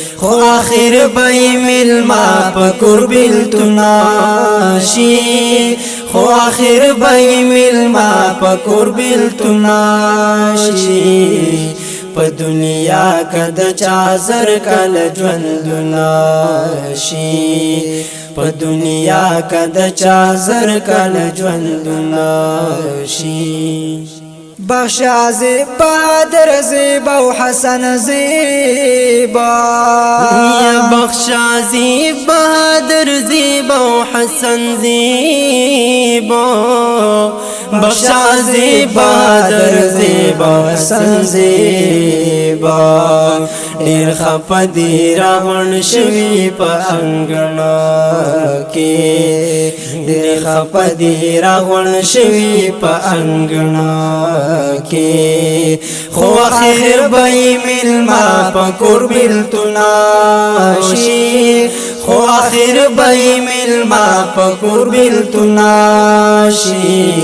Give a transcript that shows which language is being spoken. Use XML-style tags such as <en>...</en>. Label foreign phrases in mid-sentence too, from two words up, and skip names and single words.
<ps>خو آخر به یې میلمه په کور بیلتون شي، خو آخر به یې میلمه په کور بیلتون شي. په دنیا که د چا زر کاله ژوندون شي، په دنیا که د چا زر کاله ژوندون شي.</ps> <fa>بخشا زیبا، در زیبا و حسن زیبا. یا بخشا زیبا، در زیبا و حسن زیبا. بخشا زیبا، در زیبا و حسن زیبا.</fa> <ps>ډیر خفه دی راغونډ شوي په انګړ کې. ډېر خپه دي راغونډ شوي په انګړ کې، خو اخر به یې میلمه په کور بیلتون شي، خو اخر به یې میلمه په کور بیلتون شي.</ps>